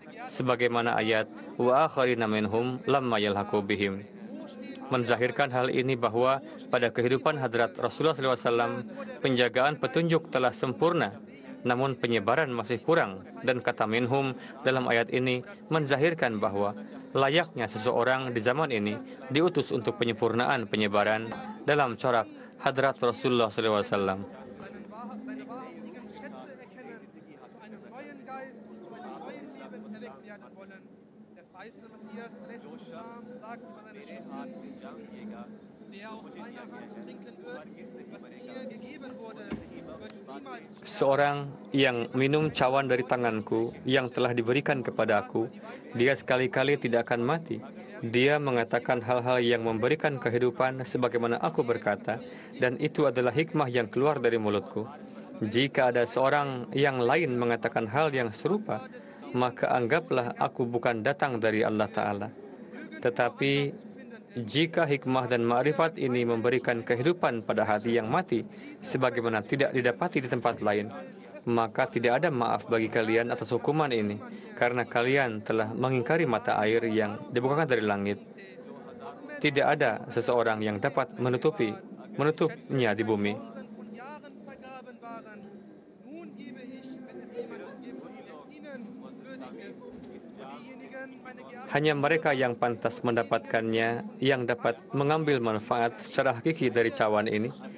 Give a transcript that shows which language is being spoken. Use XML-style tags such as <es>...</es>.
<id>Sebagaimana ayat, wa akharina minhum lamma yalhaqu bihim, menzahirkan hal ini bahwa pada kehidupan Hadrat Rasulullah SAW, penjagaan petunjuk telah sempurna, namun penyebaran masih kurang, dan kata minhum dalam ayat ini menzahirkan bahwa layaknya seseorang di zaman ini diutus untuk penyempurnaan penyebaran dalam corak Hadrat Rasulullah SAW.</id> <de>seine wahrhaftigen Schätze erkennen, zu einem neuen Geist und zu einem neuen Leben erweckt werden wollen. Der verheißene Messias alaihi salam sagt über seine Schriften, wer aus meiner Hand trinken wird, was mir gegeben wurde, wird niemals sterben.</de> <id>Seorang yang minum cawan dari tanganku yang telah diberikan kepadaku, dia sekali-kali tidak akan mati. Dia mengatakan hal-hal yang memberikan kehidupan sebagaimana aku berkata, dan itu adalah hikmah yang keluar dari mulutku. Jika ada seorang yang lain mengatakan hal yang serupa, maka anggaplah aku bukan datang dari Allah Ta'ala. Tetapi jika hikmah dan ma'rifat ini memberikan kehidupan pada hati yang mati, sebagaimana tidak didapati di tempat lain, maka tidak ada maaf bagi kalian atas hukuman ini, karena kalian telah mengingkari mata air yang dibukakan dari langit. Tidak ada seseorang yang dapat menutupnya di bumi.</id> <de>Von Jahren vergraben waren. Nun gebe ich, wenn es jemanden gibt, der ihnen würdig ist. Für diejenigen, meine geehrten</de> <id>Hanya mereka yang pantas mendapatkannya yang dapat mengambil manfaat secara hakiki dari cawan ini.</id>